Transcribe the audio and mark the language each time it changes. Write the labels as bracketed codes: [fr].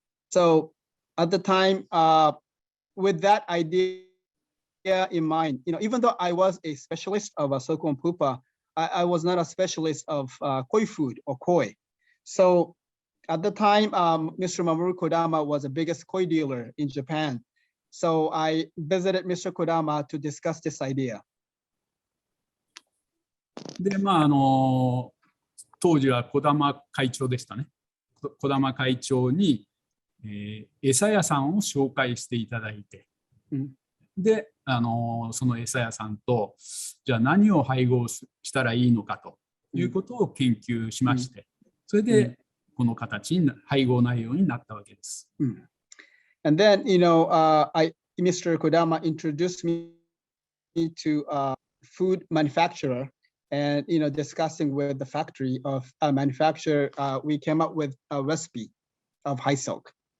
[en] So at the time, with that idea in mind, even though I was a specialist of a silkworm pupa, I was not a specialist of koi food or koi. So at the time, Mr. Mamoru Kodama was the biggest koi dealer in Japan. So I visited Mr. Kodama to discuss this idea. [ja] で、当時は児玉会長でしたね。児玉会長に、餌屋さんを紹介していただいて、で、その餌屋さんと、じゃあ何を配合したらいいのかということを研究しまして、それでこの形に配合内容になったわけです。 [en] And then, Mr. Kodama introduced me to a food manufacturer, and discussing with the factory of a manufacturer, we came up with a recipe of high silk.